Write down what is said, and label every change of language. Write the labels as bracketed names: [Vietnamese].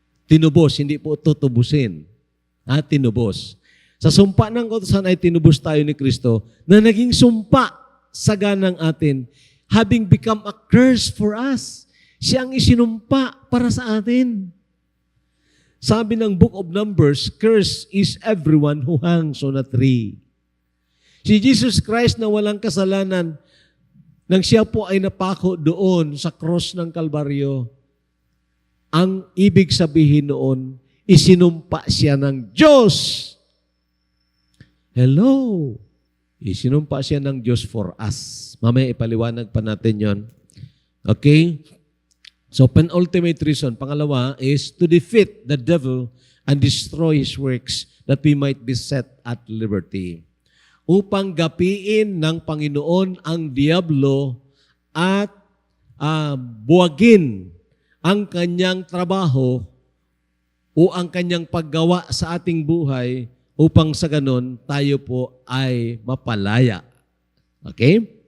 [Filipino] Tinubos, hindi po tutubusin. Tinubos. Sa sumpa ng kautusan ay tinubos tayo ni Kristo na naging sumpa sa ganang atin, [English] having become a curse for us. [Filipino] Siya ang isinumpa para sa atin. Sabi ng [English] Book of Numbers, curse is everyone who hangs on a tree. [Filipino] Si Jesus Christ na walang kasalanan, nang siya po ay napako doon sa cross ng Kalbaryo, ang ibig sabihin noon, isinumpa siya ng Diyos. Hello! Isinumpa siya ng Diyos [English] for us. [Filipino] Mamaya ipaliwanag pa natin yon. Okay? [English] So, penultimate reason, pangalawa, is to defeat the devil and destroy his works that we might be set at liberty. [Filipino] Upang gapiin ng Panginoon ang diablo at buwagin ang kanyang trabaho o ang kanyang paggawa sa ating buhay upang sa ganon tayo po ay mapalaya. Okay?